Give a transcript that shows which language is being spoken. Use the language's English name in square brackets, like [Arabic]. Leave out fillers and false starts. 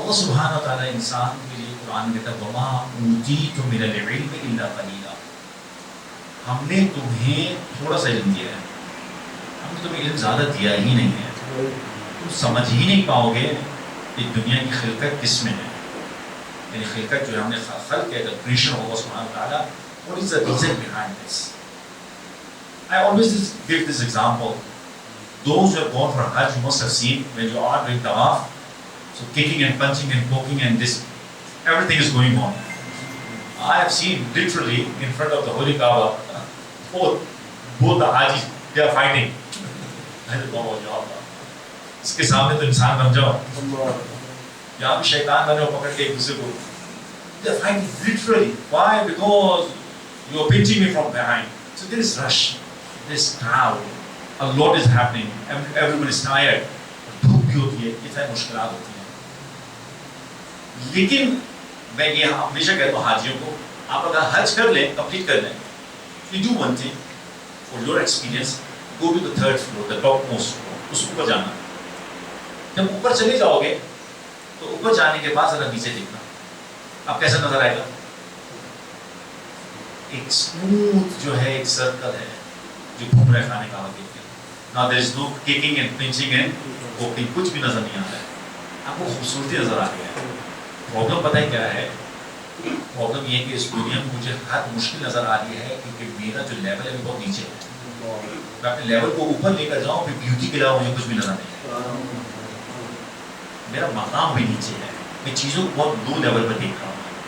[Urdu] اللہ سبحانہ و تعالیٰ انسان کے لیے قرآن میں کہتا ہے [Arabic] وما اوتیتم من العلم الا قلیلا, [Urdu] ہم نے تمہیں تھوڑا سا علم دیا ہے, ہم نے تمہیں علم زیادہ دیا ہی نہیں ہے. تم سمجھ ہی نہیں پاؤ گے کہ دنیا کی خلقت کس میں ہے. یعنی خلقت جو ہم نے خلق کیا, [English] the creation of Allah subhanahu wa ta'ala, what is the reason behind this? I always give this example. Those who have gone for Hajj, you must have seen when you are doing tawaf, so kicking and punching and poking and this, everything is going on. I have seen literally in front of the Holy Kaaba, both the Hajis, they are fighting. I don't know what you are. [Urdu] اس کے سامنے تو انسان بن جاؤ, یہاں بھی شیطان بنے پکڑ کے ایک دوسرے کو. [English] They are fighting literally. Why? Because you are pinching me from behind. So there is rush, there is crowd, a lot is happening, everyone is tired. [Urdu] دھوپ بھی ہوتی ہے, یہ ساری مشکلات ہوتی ہیں. لیکن میں یہ ہمیشہ کہتا ہوں حاجیوں کو, آپ اگر حج کر لیں, کمپلیٹ کر لیں, [English] you do one thing for your experience, go to the 3rd floor, the topmost floor, [Urdu] اس اوپر جانا. جب اوپر چلے جاؤ گے تو اوپر جانے کے بعد ذرا نیچے دیکھنا, اب کیسا نظر آئے گا. ایک اسموتھ جو ہے ایک سرکل ہے جو گھوم رہے کھانے کا دیکھ کے. [English] Now there is no kicking and pinching and poking, [Urdu] کچھ بھی نظر نہیں آتا ہے. آپ کو خوبصورتی نظر آ رہی ہے. پرابلم پتہ ہے کیا ہے؟ پرابلم یہ ہے کہ اس دنیا میں مجھے ہر مشکل نظر آ رہی ہے کیونکہ میرا جو لیول ہے وہ بہت نیچے ہے. میں اپنے لیول کو اوپر لے کر جاؤں, پھر بیوٹی کے علاوہ مجھے کچھ بھی نظر نہیں. میرا مقام بھی نیچے ہے, میں چیزوں کو بہت لو لیول پر دیکھ رہا ہوں.